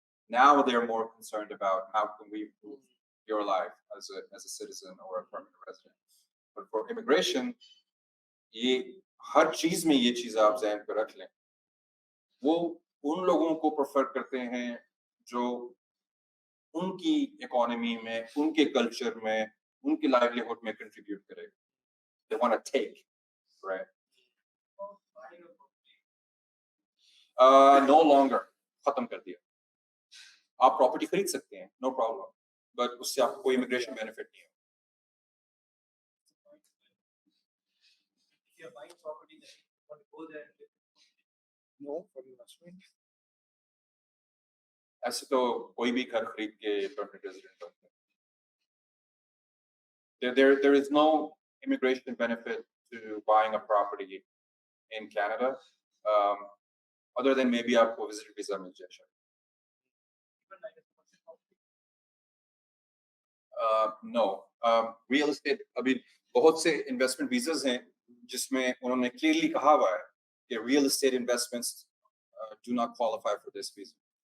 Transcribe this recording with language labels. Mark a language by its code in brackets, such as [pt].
[en] Now they're more concerned about how can we improve your life as a citizen or a permanent resident. But for immigration, [hi] हर चीज में ये चीज आप ज़हन पर रख लें, वो उन लोगों को प्रेफर करते हैं जो उनकी इकोनॉमी में, उनके कल्चर में, उनकी लाइवलीहुड में कंट्रीब्यूट करे. [en] They want to take, right? No longer, [hi] खत्म कर दिया. आप प्रॉपर्टी खरीद सकते हैं, [en] no problem, but [hi] उससे आपको कोई इमिग्रेशन बेनिफिट नहीं है. [en] If you're buying property, then you want to go there and live. No, for investment. [hi] ऐसे तो कोई भी घर खरीद के permanent resident बनता है. [en] There is no immigration benefit to buying a property in Canada, other than maybe [hi] आपको visit visa मिल जाए. [en] No, real estate. [hi] अभी बहुत से investment visas हैं जिसमें उन्होंने clearly कहा हुआ है कि [en] real estate investments do not qualify for this visa.